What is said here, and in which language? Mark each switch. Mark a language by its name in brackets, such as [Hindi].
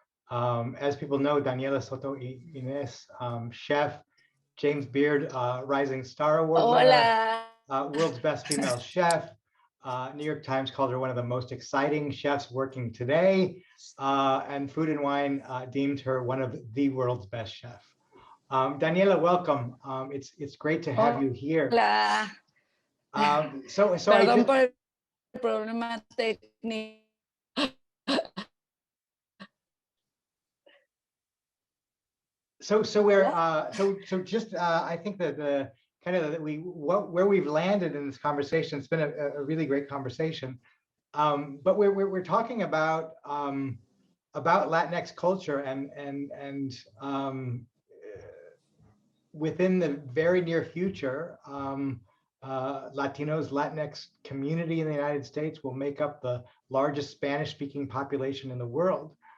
[English] As people know, Daniela Soto-Innes, chef, James Beard Rising Star Award winner, world's best female chef. New York Times called her one of the most exciting chefs working today, and Food and Wine deemed her one of the world's best chefs. Daniela, welcome. It's great to have you here. [Spanish] Hola. Perdón por el problema técnico. [English] So we're just I think that kind of where we've landed in this conversation. It's been a really great conversation. But we're talking about Latinx culture and within the very near future, Latinos, Latinx community in the United States will make up the largest Spanish-speaking population in the world.